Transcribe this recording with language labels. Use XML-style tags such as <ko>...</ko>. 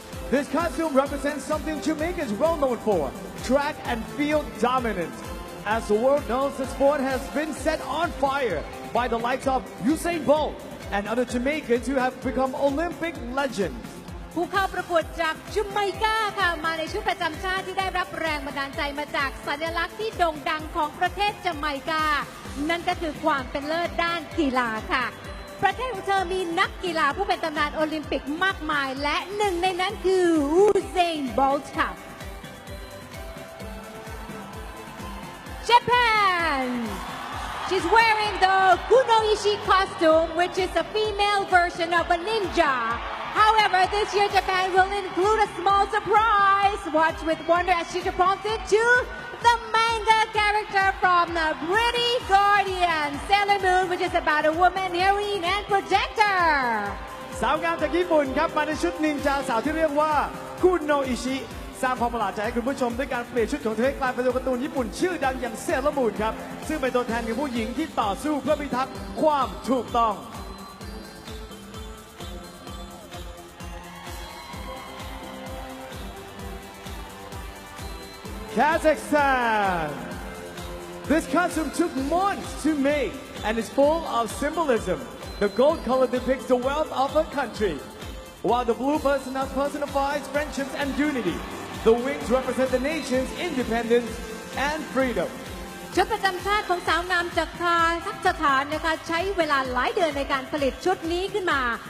<en>This costume represents something Jamaica is well known for, track and field dominance. As the world knows, the sport has been set on fire by the likes of Usain Bolt and other Jamaicans who have become Olympic legends.</en> <th>ผู้เข้าประกวดจากจัมไมกาค่ะมาในชุดประจำชาติที่ได้รับแรงบันดาลใจมาจากสัญลักษณ์ที่โด่งดังของประเทศจัมไมกา นั่นก็คือความเป็นเลิศด้านกีฬาค่ะ ประเทศของเธอมีนักกีฬาผู้เป็นตำนานโอลิมปิกมากมายและหนึ่งในนั้นคืออูเซนโบลต์ค่ะ</th> <en>Japan She's wearing the Kunoichi costume, which is a female version of a ninja. However, this year Japan will include a small surprise. Watch with wonder as she's prompted to the manga character from the Pretty Guardian, Sailor Moon, which is about a woman, heroine, and projector.</en> <th>สาวงามจากญี่ปุ่นครับมาในชุดนินจาสาวที่เรียกว่าคุโนอิชิสร้างความประหลาดใจให้คุณผู้ชมด้วยการเปลี่ยนชุดของเธอให้กลายเป็นตัวการ์ตูนญี่ปุ่นชื่อดังอย่างเซเลอร์มูนครับซึ่งเป็นตัวแทนของผู้หญิงที่ต่อสู้เพื่อพิทักษ์ความถูกต้อง Kazakhstan.</th> <en>This costume took months to make and is full of symbolism. The gold color depicts the wealth of a country, while the blue personifies friendships and unity. The wings represent the nation's independence and freedom.</en> <th>ชุดประจำชาติของสาวงามจากคาซัคสถานนะคะใช้เวลาหลายเดือนในการผลิตชุดนี้ขึ้นมา</th>